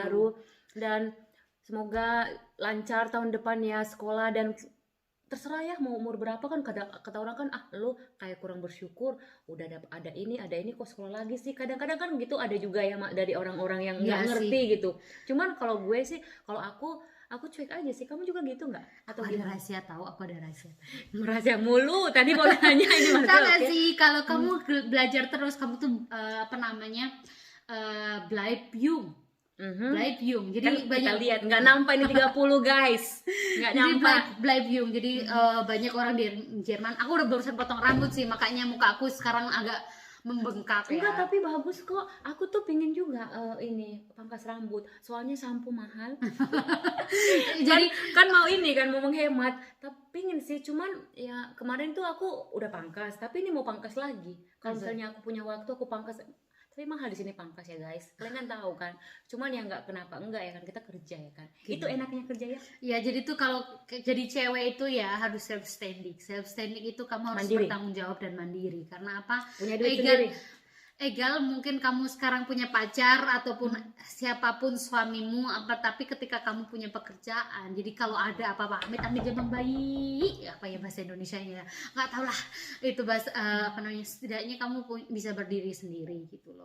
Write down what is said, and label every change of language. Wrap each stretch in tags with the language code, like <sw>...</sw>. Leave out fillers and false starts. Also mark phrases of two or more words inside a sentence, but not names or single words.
<id>baru, dan semoga lancar tahun depan ya sekolah, dan terserah ya mau umur berapa kan, kata orang kan lo kayak kurang bersyukur udah ada ini kok sekolah lagi sih, kadang-kadang kan gitu ada juga ya Mak, dari orang-orang yang nggak Iya sih. ngerti gitu. Cuman kalau gue sih, kalau aku cuek aja sih. Kamu juga gitu nggak atau Aku ada gimana? rahasia tahu, aku ada rahasia. Merasa mulu tadi mau nanya ini Tahu maksudnya nggak oke. sih kalau kamu belajar terus, kamu tuh apa namanya,</id> <de>bleib jung. Mhm. Bleib jung.</de> <id>Jadi Kan kita banyak lihat nggak nampak ini 30 guys, nggak jadi nampak.</id> <de>bleib jung.</de> <id>Jadi banyak orang di Jerman. Aku udah barusan potong rambut sih, makanya muka aku sekarang agak membengkak ya. Enggak, tapi bagus kok. Aku tuh pingin juga ini pangkas rambut. Soalnya sampo mahal. Jadi kan mau ini kan mau menghemat. Tapi pingin sih, cuman ya kemarin tuh aku udah pangkas, tapi ini mau pangkas lagi. Kalau Masa? misalnya aku punya waktu aku pangkas. Tapi mahal di sini pangkas ya guys. Kalian kan tahu kan. Cuman ya nggak kenapa enggak ya kan, kita kerja ya kan. Gitu. Itu enaknya kerja ya. ya, jadi tuh kalau jadi cewek itu ya harus</id> <en>self standing. Self standing</en> <id>itu kamu harus Mandiri. bertanggung jawab dan mandiri. Karena apa? Punya duit Egal, sendiri. egal mungkin kamu sekarang punya pacar ataupun siapapun suamimu apa, tapi ketika kamu punya pekerjaan, jadi kalau ada apa-apa amit-amit jangan baik, apa ya bahasa Indonesianya, nggak tahu lah itu bahasa apa namanya, setidaknya kamu bisa berdiri sendiri gitu loh.</id>